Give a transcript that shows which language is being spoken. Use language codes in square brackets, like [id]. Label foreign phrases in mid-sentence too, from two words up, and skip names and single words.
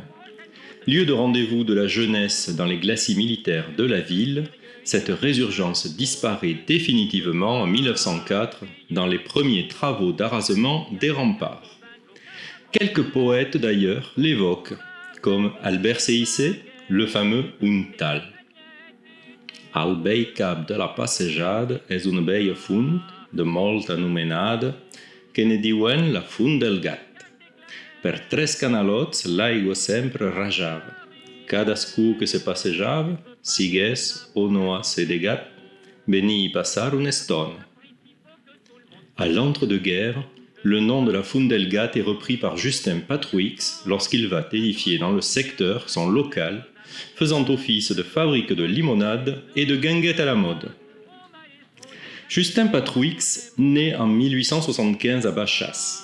[fr] Lieu de rendez-vous de la jeunesse dans les glacis militaires de la ville, cette résurgence disparaît définitivement en 1904 dans les premiers travaux d'arasement des remparts. Quelques poètes d'ailleurs l'évoquent, comme Albert Seissé, le fameux Un tal. [ca] Al bei cap de la passejada és una beia font de molt anomenada que ne diuen la Fundelgate. Per tres canalots l'aigua sempre rajava. Cadascú que se passejava, sigués o no a sedegat, venia y passar una estona. [fr] À l'entre-deux-guerres, le nom de la Fundelgate est repris par Justin Patrouix lorsqu'il va édifier dans le secteur son local, faisant office de fabrique de limonade et de guinguettes à la mode. Justin Patrouix naît en 1875 à Bachas.